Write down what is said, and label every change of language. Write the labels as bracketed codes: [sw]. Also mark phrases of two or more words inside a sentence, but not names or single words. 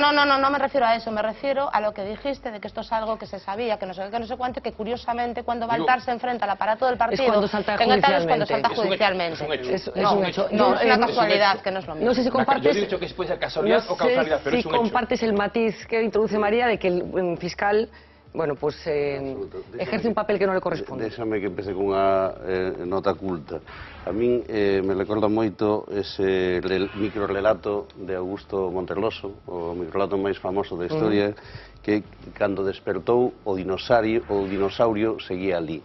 [es] No me refiero a eso, me refiero a lo que dijiste, de que esto es algo que se sabía, que no sé qué, que no sé cuánto, que curiosamente cuando Baltar se enfrenta al aparato del partido, es cuando salta judicialmente. Es un hecho. No es una casualidad, que no es lo mismo. No sé si compartes... Yo he dicho que puede ser casualidad o causalidad, pero es un hecho. Compartes el matiz que introduce María de que el fiscal, bueno, pues ejerce un papel que no le corresponde. [gl] Déxame que empece cunha nota culta. A min me recorda moito ese microrelato de Augusto Monterloso, o microrelato máis famoso da historia, que cando despertou o dinosaurio seguía ali.